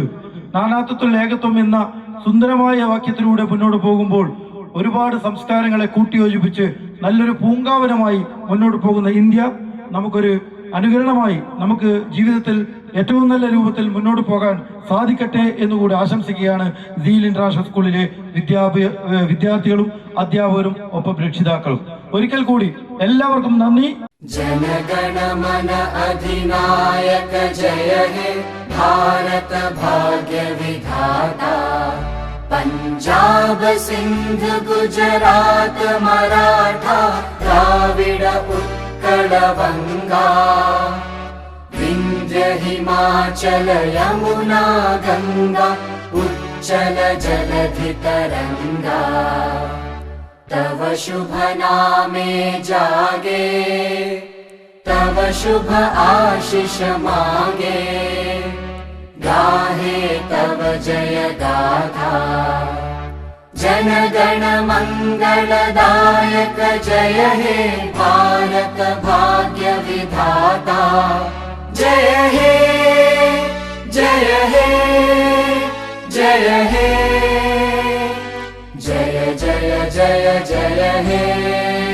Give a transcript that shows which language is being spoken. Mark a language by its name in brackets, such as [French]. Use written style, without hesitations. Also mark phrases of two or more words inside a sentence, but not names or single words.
[Malayalam] നാനാത്വത്തിൽ ഏകത്വം എന്ന സുന്ദരമായ വാക്യത്തിലൂടെ മുന്നോട്ട് പോകുമ്പോൾ ഒരുപാട് സംസ്കാരങ്ങളെ കൂട്ടിയോജിപ്പിച്ച് നല്ലൊരു പൂങ്കാവനമായി മുന്നോട്ട് പോകുന്ന ഇന്ത്യ നമുക്കൊരു അനുകരണമായി, നമുക്ക് ജീവിതത്തിൽ ഏറ്റവും നല്ല രൂപത്തിൽ മുന്നോട്ട് പോകാൻ സാധിക്കട്ടെ എന്നുകൂടി ആശംസിക്കുകയാണ് സീൽ ഇന്റർനാഷണൽ സ്കൂളിലെ വിദ്യാർത്ഥികളും അധ്യാപകരും ഒപ്പം രക്ഷിതാക്കളും. ഒരിക്കൽ കൂടി എല്ലാവർക്കും നന്ദി. [Bangla] জনগণমন অধিনায়ক জয় হে ভারত ভাগ্য বিধাতা পঞ্জাব সিন্ধু গুজরাট মরাঠা দ্রাবিড় উৎকল বঙ্গ বিন্ধ্য হিমাচল যমুনা গঙ্গা উচ্ছল জলধি তরঙ্গ তব শুভ নামে জাগে তব শুভ আশিস মাগে গাহে তব জয় গাথা জন গণ মঙ্গলদায়ক জয় হে ভারত ভাগ্য বিধাতা জয় হে জয় হে জয় হে জয় জয় জয় জয় হে।